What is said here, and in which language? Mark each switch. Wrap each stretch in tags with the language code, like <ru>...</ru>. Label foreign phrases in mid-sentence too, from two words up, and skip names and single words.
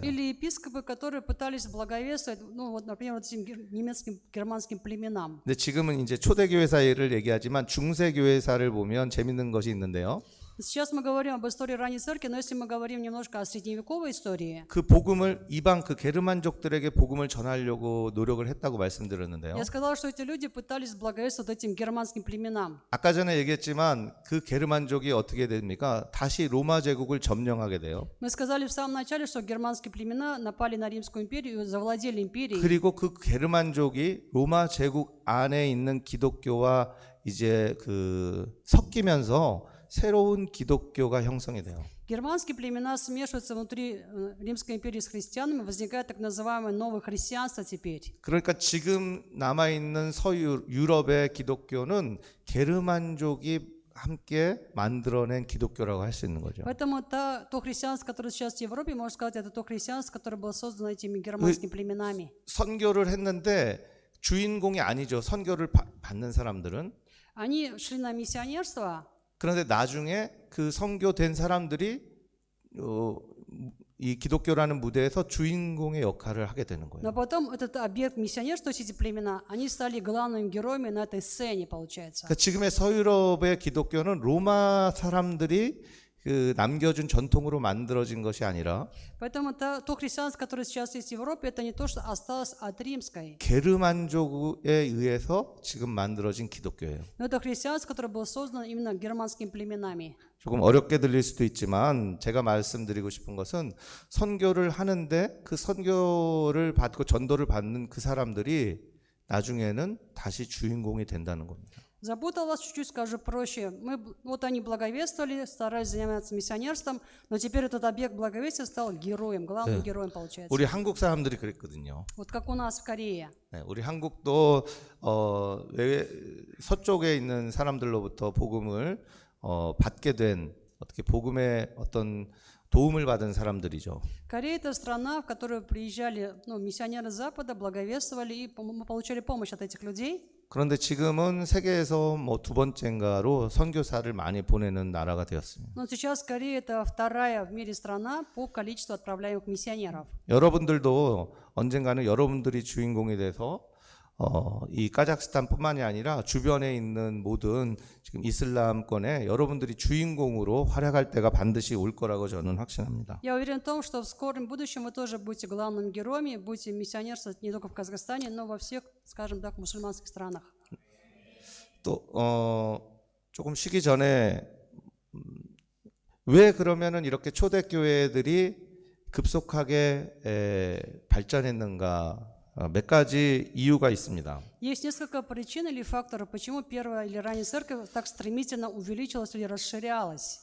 <ru>Или епископы, которые пытались благовествовать, ну вот, например, вот этим немецким, германским племенам.</ru> <ko>근데 지금은 이제 초대교회사를 얘기하지만 중세교회사를 보면 재밌는 것이 있는데요.</ko> <ru>Сейчас мы говорим об истории ранней церкви, но если мы говорим немножко о средневековой истории,</ru> <ko>그 복음을 이방 그 게르만족들에게 복음을 전하려고 노력을 했다고 말씀드렸는데요.</ko> <ru>я сказала, что эти люди пытались благовествовать этим германским племенам.</ru> <ko>아까 전에 얘기했지만 그 게르만족이 어떻게 됩니까? 다시 로마 제국을 점령하게 돼요.</ko> <ru>Мы сказали в самом начале, что германские племена напали на Римскую империю и завладели империей.</ru> <ko>그리고 그 게르만족이 로마 제국 안에 있는 기독교와 이제 섞이면서 새로운 기독교가 형성이 돼요.</ko> <ru>Германские племена смешиваются внутри Римской империи с христианами, возникает так называемое новое христианство теперь.</ru> <ko>그러니까 지금 남아 있는 유럽의 기독교는 게르만족이 함께 만들어낸 기독교라고 할 수 있는 거죠.</ko> <ru>Поэтому то христианство, которое сейчас в Европе, можно сказать, это то христианство, которое было создано этими германскими племенами.</ru> <ko>선교를 했는데 주인공이 아니죠. 선교를 받는 사람들은.</ko> <ru>Они шли на миссионерство.</ru> <ko>그런데 나중에 그 선교된 사람들이 이 기독교라는 무대에서 주인공의 역할을 하게 되는 거예요.</ko> <ru>Но потом этот объект миссионерства, то есть эти племена, они стали главными героями на этой сцене, получается.</ru> <ko>그러니까 지금의 서유럽의 기독교는 로마 사람들이 그 남겨준 전통으로 만들어진 것이 아니라</ko> <ru>Поэтому то христианство, которое сейчас есть в Европе, это не то, что осталось от римской.</ru> <ko>게르만족에 의해서 지금 만들어진 기독교예요.</ko> <ru>Но это христианство, которое было создано именно германскими племенами.</ru> <ko>조금 어렵게 들릴 수도 있지만 제가 말씀드리고 싶은 것은 선교를 하는데 그 선교를 받고 전도를 받는 그 사람들이 나중에는 다시 주인공이 된다는 겁니다.</ko> <ru>Запутал вас чуть-чуть, скажу проще. Вот они благовествовали, старались заниматься миссионерством, но теперь этот объект благовестия стал героем, главным героем получается.</ru> <ko>우리 한국 사람들이 그랬거든요.</ko> <ru>Вот как у нас в Корее.</ru> <ko>네, 우리 한국도 서쪽에 있는 사람들로부터 복음을 받게 된 어떻게 복음의 어떤 도움을 받은 사람들이죠.</ko> <ru>Корея – это страна, в которую приезжали миссионеры Запада, благовествовали, и мы получали помощь от этих людей.</ru> <ko>그런데 지금은 세계에서 뭐 두 번째인가로 선교사를 많이 보내는 나라가 되었습니다.</ko> <ru>Но сейчас Корея – это вторая в мире страна по количеству отправляемых миссионеров.</ru> <ko>여러분들도 언젠가는 여러분들이 주인공이 돼서 이 카자흐스탄뿐만이 아니라 주변에 있는 모든 지금 이슬람권에 여러분들이 주인공으로 활약할 때가 반드시 올 거라고 저는 확신합니다.</ko> <ru>Я уверен в том, что в скором будущем вы тоже будете главными героями, будете миссионерствовать не только в Казахстане, но во всех, скажем так, мусульманских странах.</ru> <ko>또 조금 쉬기 전에 왜 그러면은 이렇게 초대교회들이 급속하게 발전했는가? 몇 가지 이유가 있습니다.</ko> <ru>Есть несколько причин или факторов, почему первая или ранняя церковь так стремительно увеличилась или расширялась.</ru>